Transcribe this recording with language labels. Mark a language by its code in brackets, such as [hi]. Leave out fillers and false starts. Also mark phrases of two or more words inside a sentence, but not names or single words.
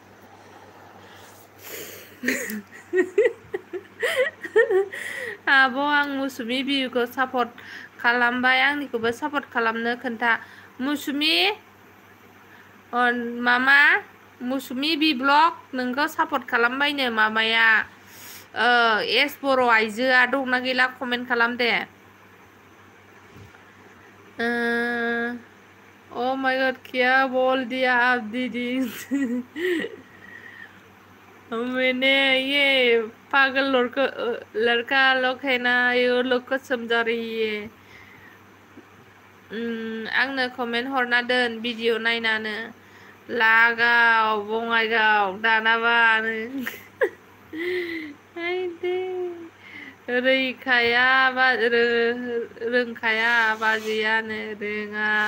[brx] आब' आं मुसुमि बियुखौ सापर्ट खालामबाय आंनिखौबो सापर्ट खालामनो खोन्था मुसुमि मामा मुसुमि बि ब्लग नोंखौ सापर्ट खालामबायनो मामाया एस बर' आइजोआ दंना गैला कमेन्ट खालाम दे [en] oh my god [hi] क्या बोल दिया आप दीदी मैंने ये पागल लड़का लोग है ना ये लोग को समझा रही है [brx] आंनो कमेन्ट हरना दोन भिडिअ नायनानो लागाव बङाइगाव दानाबा रोंखाया बाजैयानो रोङा